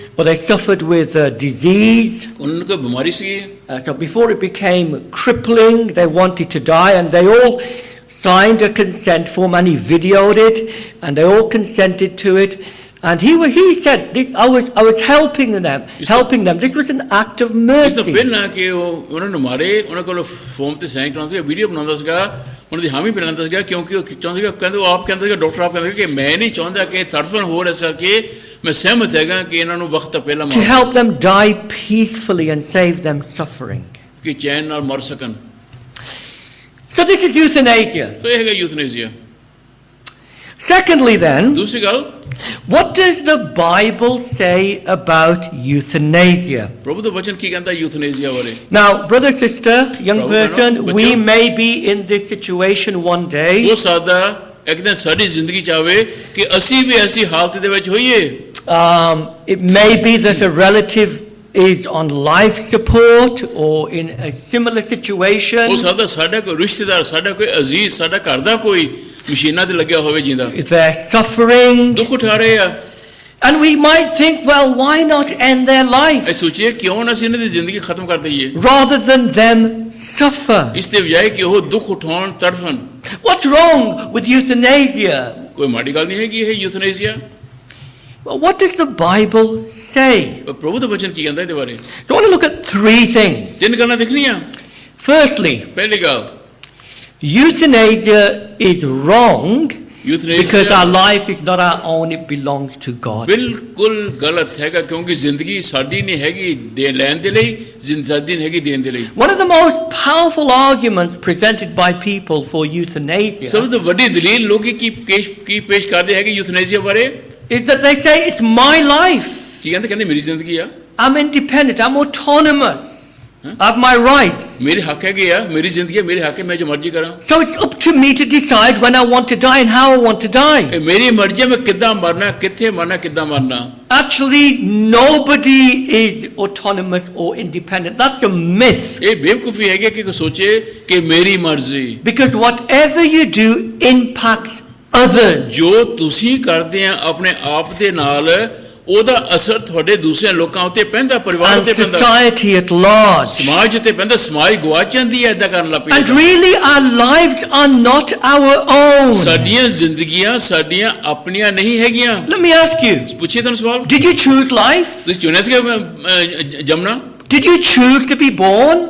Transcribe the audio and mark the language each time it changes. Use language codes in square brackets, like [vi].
[en] or they suffered with disease. [pa] ਉਹਨਾਂ ਨੂੰ ਕੋਈ ਬਿਮਾਰੀ ਸੀਗੀ। [en] So before it became crippling, they wanted to die, and they all signed a consent form, and he videoed it, and they all consented to it. And he said, "This I was helping them. This was an act of [pa] ਇਸ ਤੋਂ [en] mercy." [pa] ਪਹਿਲਾਂ ਕਿ ਉਹ ਉਹਨਾਂ ਨੂੰ ਮਾਰੇ, ਉਹਨਾਂ ਕੋਲ ਫੋਮ ਤੇ ਸਾਈਨ ਕਰਾਉਂਦਾ ਸੀਗਾ, ਵੀਡੀਓ ਬਣਾਉਂਦਾ ਸੀਗਾ, ਉਹਨਾਂ ਦੀ ਹਾਮੀ ਲੈਂਦਾ ਸੀਗਾ, ਕਿਉਂਕਿ ਉਹ ਚਾਹੁੰਦਾ ਸੀਗਾ, ਕਹਿੰਦੇ ਉਹ ਆਪ ਕਹਿੰਦਾ ਸੀਗਾ, ਡਾਕਟਰ ਆਪ ਕਹਿੰਦਾ ਕਿ ਮੈਂ ਨਹੀਂ ਚਾਹੁੰਦਾ ਕਿ ਤੜਫਣ ਹੋਰ ਇਸ ਕਰਕੇ ਮੈਂ ਸਹਿਮਤ ਹੈਗਾ ਕਿ ਇਹਨਾਂ ਨੂੰ ਵਕਤ ਤੋਂ ਪਹਿਲਾਂ [en] To [pa] ਮਾਰ, [en] help them die peacefully and save them suffering. [pa] ਕਿ ਚੈਨ ਨਾਲ ਮਰ ਸਕਣ। [en] So this is euthanasia. [pa] ਸੋ ਇਹ ਹੈਗਾ ਯੂਥਨੇਸੀਆ। [en] Secondly then, [pa] ਦੂਸਰੀ ਗੱਲ, [en] what does the Bible say about euthanasia? [pa] ਪ੍ਰਭੂ ਦਾ ਵਚਨ ਕੀ ਕਹਿੰਦਾ ਯੂਥਨੇਸੀਆ ਬਾਰੇ? [en] Now, brother, sister, young Brother, person, no, we [pa] ਬੱਚਾ। [en] may be in this situation one day. [pa] ਹੋ ਸਕਦਾ ਇੱਕ ਦਿਨ ਸਾਡੀ ਜ਼ਿੰਦਗੀ ਚ ਆਵੇ ਕਿ ਅਸੀਂ ਵੀ ਐਸੀ ਹਾਲਤ ਦੇ ਵਿੱਚ ਹੋਈਏ। [en] It may be that a relative is on life support or in a similar situation. [pa] ਹੋ ਸਕਦਾ ਸਾਡਾ ਕੋਈ ਰਿਸ਼ਤੇਦਾਰ, ਸਾਡਾ ਕੋਈ ਅਜ਼ੀਜ਼, ਸਾਡਾ ਘਰ ਦਾ ਕੋਈ ਮਸ਼ੀਨਾਂ ਤੇ ਲੱਗਿਆ ਹੋਵੇ ਜਿੰਦਾ [en] They're suffering. [pa] ਦੁੱਖ ਉਠਾ ਰਹੇ ਆ। [en] And we might think, well, why not end their life [pa] ਇਹ ਸੋਚੀਏ ਕਿਉਂ ਨਾ ਅਸੀਂ ਇਹਨਾਂ ਦੀ ਜ਼ਿੰਦਗੀ ਖਤਮ ਕਰ ਦਈਏ, [en] rather than them suffer? [pa] ਇਸ ਤੇ ਬਜਾਏ ਕਿ ਉਹ ਦੁੱਖ ਉਠਾਉਣ, ਤੜਫਣ। [en] What's wrong with euthanasia? [pa] ਕੋਈ ਮਾੜੀ ਗੱਲ ਨਹੀਂ ਹੈਗੀ ਇਹ ਯੂਥਨੇਸੀਆ। [en] Well, what does the Bible say? [pa] ਪਰ ਪ੍ਰਭੂ ਦਾ ਵਚਨ ਕੀ ਕਹਿੰਦਾ ਇਹਦੇ ਬਾਰੇ? [en] So I want to look at three things. [pa] ਤਿੰਨ ਗੱਲਾਂ ਦੇਖਣੀਆਂ। [en] Firstly, [pa] ਪਹਿਲੀ ਗੱਲ, [en] euthanasia is wrong because [pa] ਯੂਥਨੇਸੀਆ [en] our life is not our own, it belongs to God. [pa] ਬਿਲਕੁਲ ਗਲਤ ਹੈਗਾ, ਕਿਉਂਕਿ ਜ਼ਿੰਦਗੀ ਸਾਡੀ ਨਹੀਂ ਹੈਗੀ ਦੇ ਲੈਣ ਦੇ ਲਈ, ਜ਼ਿੰਦਗੀ ਨਹੀਂ ਹੈਗੀ ਦੇਣ ਦੇ ਲਈ। [en] One of the most powerful arguments presented by people for euthanasia [pa] ਸਭ ਤੋਂ ਵੱਡੀ ਦਲੀਲ ਲੋਕੀ ਕੀ ਪੇਸ਼ ਕਰਦੇ ਹੈਗੇ ਯੂਥਨੇਸੀਆ ਬਾਰੇ? [en] is that they say it's my life. [pa] ਕੀ ਕਹਿੰਦੇ ਮੇਰੀ ਜ਼ਿੰਦਗੀ ਆ, [en] I'm independent, I'm autonomous, I have my rights. [pa] ਮੇਰੇ ਹੱਕ ਹੈਗੇ ਆ, ਮੇਰੀ ਜ਼ਿੰਦਗੀ ਹੈ, ਮੇਰੇ ਹੱਕ ਹੈ, ਮੈਂ ਜੋ ਮਰਜ਼ੀ ਕਰਾਂ। [en] So it's up to me to decide when I want to die and how I want to die. [pa] ਇਹ ਮੇਰੀ ਮਰਜ਼ੀ ਹੈ, ਮੈਂ ਕਿੱਦਾਂ ਮਰਨਾ, ਕਿੱਥੇ ਮਰਨਾ, ਕਿੱਦਾਂ ਮਰਨਾ। [en] Actually, nobody is autonomous or independent. That's a myth. [pa] ਇਹ ਬੇਵਕੂਫੀ ਹੈਗੀ ਕਿ ਕੋਈ ਸੋਚੇ ਕਿ ਮੇਰੀ ਮਰਜ਼ੀ। [en] Because whatever you do impacts others. [pa] ਜੋ ਤੁਸੀਂ ਕਰਦੇ ਆ ਆਪਣੇ ਆਪ ਦੇ ਨਾਲ, ਉਹਦਾ ਅਸਰ ਤੁਹਾਡੇ ਦੂਸਰੇ ਲੋਕਾਂ ਉੱਤੇ ਪੈਂਦਾ, ਪਰਿਵਾਰ [en] And [pa] ਉੱਤੇ ਪੈਂਦਾ, [en] society at large. [pa] ਸਮਾਜ ਉੱਤੇ ਪੈਂਦਾ। ਸਮਾਜ ਗਵਾਚ ਜਾਂਦੀ ਹੈ ਏਦਾਂ ਕਰਨ ਲੱਗ [en] And [pa] ਪਈ। [en] really our lives are not our own. [pa] ਸਾਡੀਆਂ ਜ਼ਿੰਦਗੀਆਂ ਸਾਡੀਆਂ ਆਪਣੀਆਂ ਨਹੀਂ ਹੈਗੀਆਂ। [en] Let me ask you, [pa] ਪੁੱਛੀਏ ਤੁਹਾਨੂੰ ਸਵਾਲ, [en] did you choose life? [pa] ਤੁਸੀਂ ਚੁਣਿਆ ਸੀਗਾ ਜੰਮਣਾ? [en] Did you choose to be born?